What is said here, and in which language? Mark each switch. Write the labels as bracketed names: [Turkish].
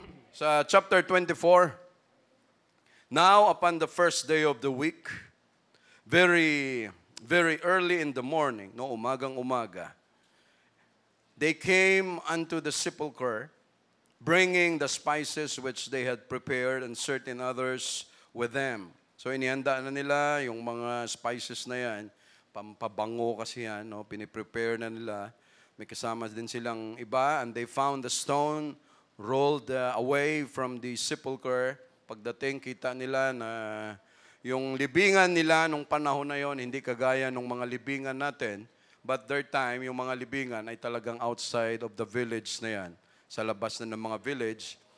[English] Sa chapter 24, now upon the first day of the week, very, very early in the morning, no, [Filipino] umagang-umaga, [English] they came unto the sepulchre, bringing the spices which they had prepared and certain others with them. [Filipino] So, inihanda na nila yung mga spices na yan. Pampabango kasi yan, no? Piniprepare na nila. May kasama din silang iba, [English] and they found the stone rolled away from the sepulchre. [Filipino] Pagdating, kita nila na yung libingan nila nung panahon na yon hindi kagaya nung mga libingan natin, [English] but their time, [Filipino] yung mga libingan ay talagang [English] outside of the village [Filipino] na yan, sa labas na ng mga village.